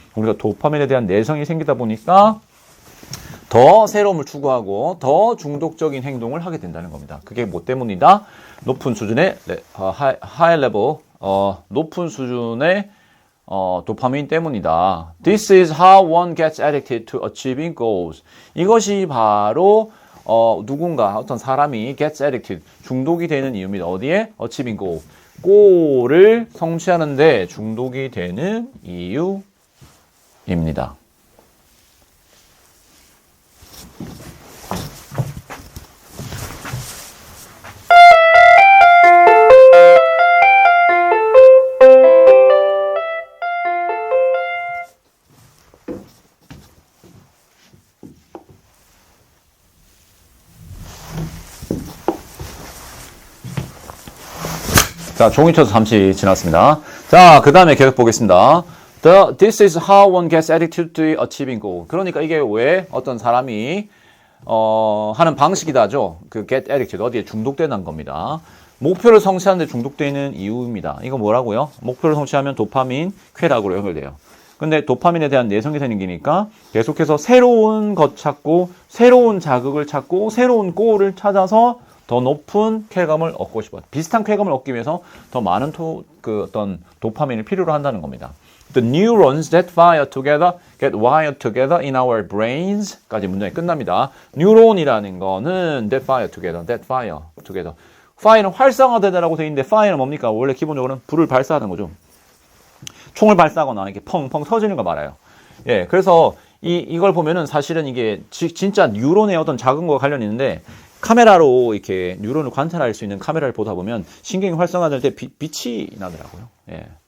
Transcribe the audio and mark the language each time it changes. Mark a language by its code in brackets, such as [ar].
[ko] 우리가 도파민에 대한 내성이 생기다 보니까 더 새로움을 추구하고 더 중독적인 행동을 하게 된다는 겁니다. 그게 뭐 때문이다? 높은 수준의 [en] high level, [ko] 높은 수준의 도파민 때문이다. [en] This is how one gets addicted to achieving goals. [ko] 이것이 바로 누군가 어떤 사람이 [en] gets addicted, [ko] 중독이 되는 이유입니다. 어디에? [en] achieving goal. [ko] 골을 성취하는데 중독이 되는 이유입니다. 자, 종이 쳐서 잠시 지났습니다. 자, 그 다음에 계속 보겠습니다. [en] This is how one gets addicted to achieving goal. [ko] 그러니까 이게 왜 어떤 사람이 하는 방식이다죠. 그 [en] get addicted, [ko] 어디에 중독되는 겁니다. 목표를 성취하는데 중독되는 이유입니다. 이거 뭐라고요? 목표를 성취하면 도파민 쾌락으로 연결돼요. 근데 도파민에 대한 내성이 생기니까 계속해서 새로운 것 찾고 새로운 자극을 찾고 새로운 골을 찾아서 더 높은 쾌감을 얻고 싶어요. 비슷한 쾌감을 얻기 위해서 더 많은 어떤 도파민을 필요로 한다는 겁니다. [en] The neurons that fire together get wired together in our brains [ko] 까지 문장이 끝납니다. 뉴런이라는 거는 [en] that fire together, that fire together. [ko] fire는 활성화되다라고 되어 있는데 fire는 뭡니까? 원래 기본적으로는 불을 발사하는 거죠. 총을 발사하거나 이렇게 펑펑 터지는 거 말아요. 예, 그래서 이걸 보면은 사실은 이게 진짜 뉴런의 어떤 작은 거와 관련이 있는데 카메라로 이렇게 뉴런을 관찰할 수 있는 카메라를 보다 보면 신경이 활성화될 때 빛이 나더라고요. 예.